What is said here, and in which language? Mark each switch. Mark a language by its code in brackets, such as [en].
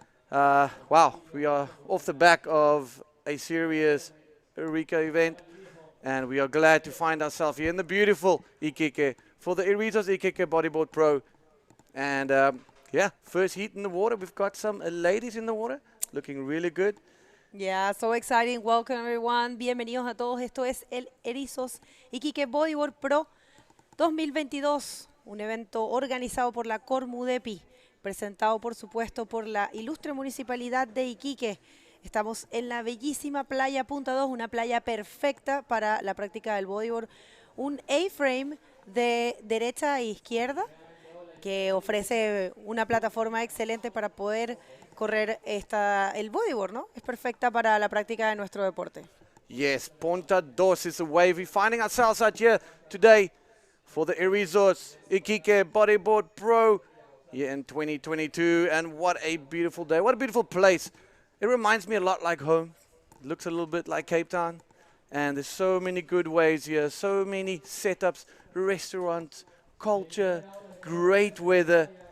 [en] Wow, we are off the back of a serious Eureka event, and we are glad to find ourselves here in the beautiful Iquique for the Erizos Iquique Bodyboard Pro. And yeah, first heat in the water. We've got some ladies in the water looking really good. Yeah, so exciting. Welcome everyone. [es] Bienvenidos a todos. Esto es el Erizos Iquique Bodyboard Pro 2022, un evento organizado por la Cormudepi, presentado por supuesto por la ilustre municipalidad de Iquique. Estamos en la bellísima playa Punta 2, una playa perfecta para la práctica del bodyboard. Un A-frame de derecha e izquierda que ofrece una plataforma excelente para poder correr el bodyboard, ¿no? Es perfecta para la práctica de nuestro deporte. [en] Yes, Ponta Dos is the way we're finding ourselves out here today for the Erizos Iquique Bodyboard Pro here in 2022. And what a beautiful day. What a beautiful place. It reminds me a lot like home. It looks a little bit like Cape Town. And there's so many good ways here, so many setups, restaurants, culture, great weather.